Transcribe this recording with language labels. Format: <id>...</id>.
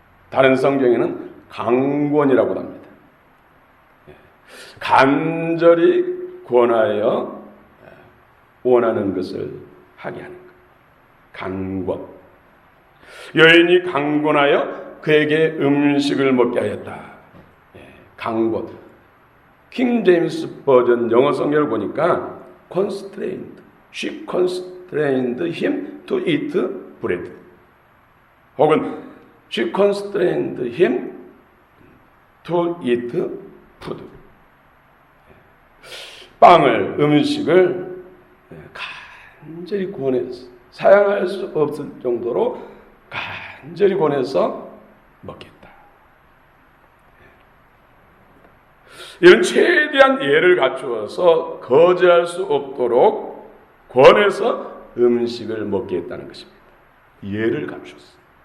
<ko>다른 성경에는 강권이라고 합니다. 간절히 권하여 원하는 것을 하게 하는 것. 강권. 여인이 강권하여 그에게 음식을 먹게 하였다. 강권. 킹 제임스 버전 영어 성경을 보니까 constrained.</ko> <en>She constrained him to eat bread.</en> <ko>혹은</ko> <en>she constrained him to eat food.</en> <ko>빵을, 음식을 간절히 권해서 사양할 수 없을 정도로 간절히 권해서 먹겠다. 이런 최대한 예를 갖추어서 거절할 수 없도록 권해서 음식을 먹게 했다는 것입니다. 예를 갖추었어요.</ko>